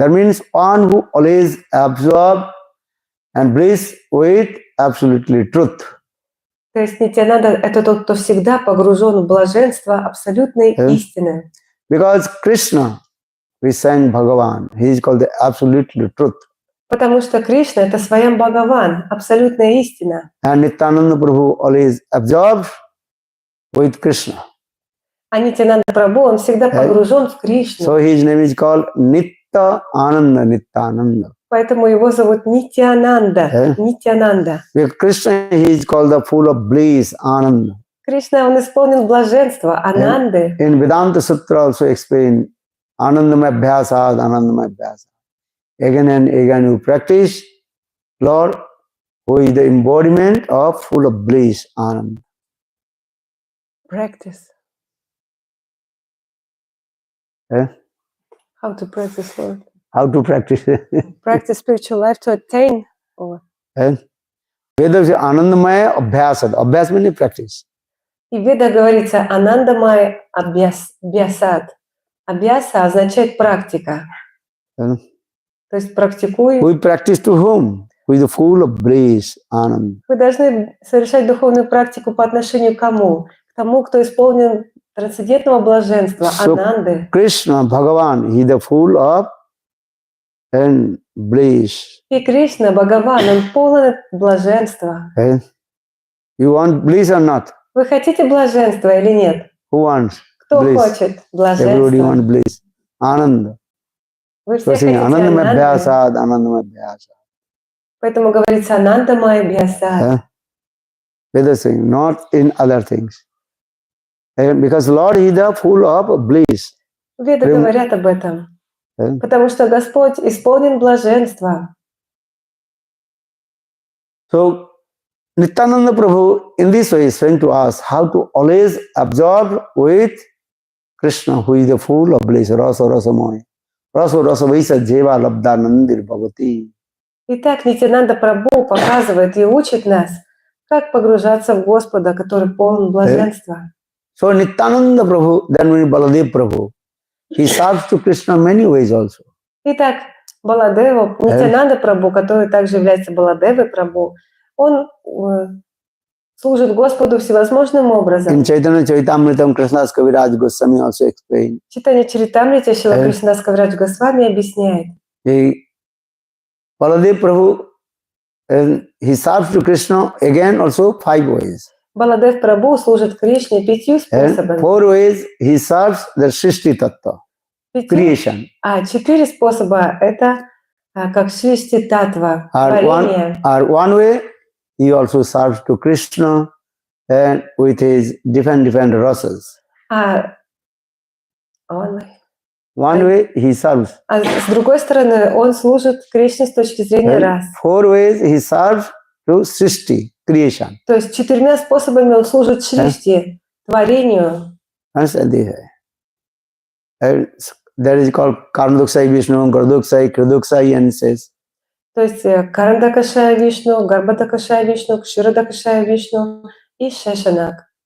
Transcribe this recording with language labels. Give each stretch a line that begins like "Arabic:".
English: That means one who always absorbs and breathes with absolutely truth.
Russian: То есть Нитьянанда — это тот, кто всегда погружен в блаженство абсолютной истины.
English: Because Krishna, we sang Bhagavan, he is called the absolutely truth.
Russian: Потому что Кришна — это Своям Бхагаван, абсолютная истина.
English: And Nityananda Prabhu always absorbs with Krishna.
Russian: А Нитьянанда Прабху, он всегда погружен в Кришну.
English: So his name is called Nitya Ananda Nityananda.
Russian: Поэтому его зовут Нитьянанда. Нитьянанда.
English: Because Krishna, he is called the full of bliss, Ananda.
Russian: Кришна, он исполнен блаженства, Ананды.
English: In Vedanta Sutra also explain
Sanskrit: Anandamaya Abhyasad, Anandamaya Abhyasad.
English: Again and again you practice, Lord, who is the embodiment of full of bliss, Ananda. Practice. How to practice, Lord? How to practice? Practice spiritual life to attain. Veda says
Sanskrit: Anandamaya Abhyasad.
English: Abhyas means practice.
Russian: И в Ведах говорится Анандамай Абьясад. Абьяса означает практика.
English: You know?
Russian: То есть практикуй.
English: We practice to whom? With the full of bliss, anand.
Russian: Вы должны совершать духовную практику по отношению к кому? К тому, кто исполнен трансцендентного блаженства, ананды.
English: Krishna, Bhagavan, he the full of and bliss.
Russian: И Кришна, Бхагаван, он полон блаженства.
English: Okay? You want bliss or not?
Russian: Вы хотите блаженства или нет?
English: Who wants
Russian: Кто
English: bliss?
Russian: хочет
English: Everybody
Russian: блаженства?
English: wants bliss. Ananda.
Russian: Вы
English: So
Russian: все
English: saying
Russian: хотите
Sanskrit: Anandamaya
Russian: ананды.
Sanskrit: Bhyasad, Anandamaya Bhyasad.
Russian: Поэтому говорится ананда мая бьясад.
English: Vedas saying, not in other things. And because Lord is the full of bliss.
Russian: Веды говорят об этом. Потому что Господь исполнен блаженства.
English: So Nityananda Prabhu in this way is saying to us how to always absorb with Krishna, who is the full of bliss, rasa rasamoy.
Sanskrit: Rasa rasa vaisa jeva labdhanandir bhavati.
Russian: Итак, Нитьянанда Прабху показывает и учит нас, как погружаться в Господа, который полон блаженства.
English: So Nityananda Prabhu, then when Balladeva Prabhu, he serves to Krishna many ways also.
Russian: Итак, Баладева, Нитьянанда Прабху, который также является Баладевой Прабху, он служит Господу всевозможным образом.
English: In Chaitanya Charitamritam, Krishna's Kaviraj Goswami also explained.
Russian: Читание Чаритамрити Шрила Кришнадас Кавирадж Госвами объясняет.
English: Balladeva Prabhu, and he serves to Krishna again also 5 ways.
Russian: Баладев Прабху служит Кришне 5 способами.
English: 4 ways he serves the Srishti Tattva, creation.
Russian: 4 способа это как Сришти Татва, творение.
English: One way he also serves to Krishna and with his different rasas. One way he serves.
Russian: А с другой стороны, он служит Кришне с точки зрения рас.
English: 4 ways he serves to Srishti, creation.
Russian: То есть 4 способами он служит Сришти, творению.
English: And that is called Karmaduksai Vishnu, Garduksai, Kriduksai, and says.
Russian: То есть Карандакашая Вишну, Гарбадакашая Вишну, Кширадакашая Вишну и Шешанак.